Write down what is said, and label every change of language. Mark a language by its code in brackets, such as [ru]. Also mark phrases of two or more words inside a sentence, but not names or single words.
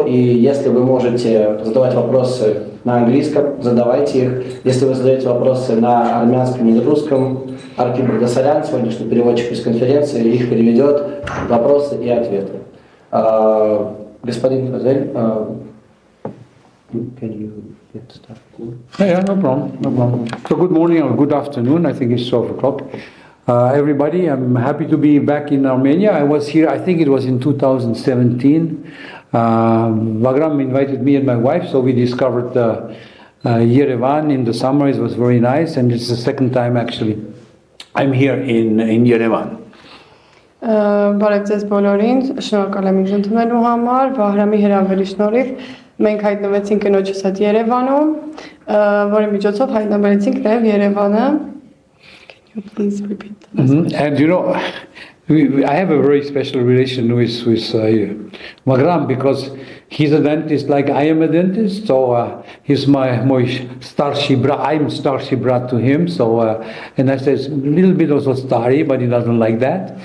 [ru] И если вы можете задавать вопросы на английском, задавайте их. Если вы задаете вопросы на армянском или русском, Аркин Багдасарян, сегодняшний переводчик пресс-конференции, их переведет, вопросы и ответы. Господин Фазель, [en] can you get started? Yeah, no problem. So good morning or good afternoon. I think it's 12 o'clock. Everybody, I'm happy to be back in Armenia. I was here, I think it was in 2017. Vagram invited me and my wife, so we discovered Yerevan in the summer. It was very nice, and it's the second time actually I'm here in Yerevan. [hy] Բարև ձեզ բոլորին, շնորհակալ եմ ինձ ընդունելու համար, Վահրամի հրավերի շնորհիվ մենք հայտնվեցինք կնոջս հետ Երևանում, որի միջոցով հայտնաբերեցինք նաև Երևանը. [en] Can you please repeat? And you know, I have a very special relation with Vagram because he's a dentist like I am a dentist, so he's my [ru] старший брат. [en] I'm [ru] старший брат [en] to him, so and I said a little bit also starry, but he doesn't like that.